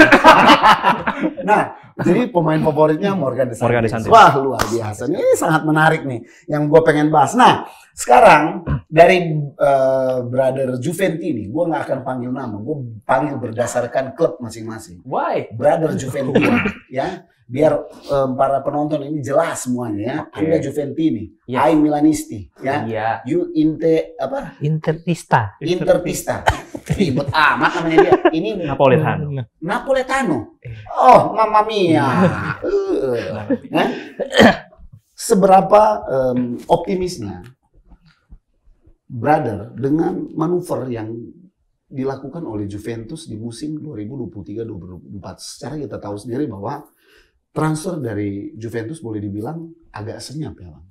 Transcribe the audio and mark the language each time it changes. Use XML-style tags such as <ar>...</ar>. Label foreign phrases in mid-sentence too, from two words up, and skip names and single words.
<id>Nah, jadi pemain favoritnya Morgan De Santis. Morgan De Santis. Wah, luar biasa. Ini sangat menarik nih yang gue pengen bahas. Nah, sekarang dari Brother Juventini, gue nggak akan panggil nama. Gue panggil berdasarkan klub masing-masing. Why? Brother Juventini, ya. Biar para penonton ini jelas semuanya ya. Oke. Anda Juventini, Yes.</id> <it>I Milanisti,</it> <id>ya. Iya. You apa? Intertista. Intertista. Ribet amat namanya dia. Ini Napoletano. Napoletano. Oh,</id> <it>mamma mia.</it> <id>Nah, seberapa optimisnya Brother dengan manuver yang dilakukan oleh Juventus di musim 2023-2024. Secara kita tahu sendiri bahwa transfer dari Juventus boleh dibilang agak senyap ya, Bang.</id>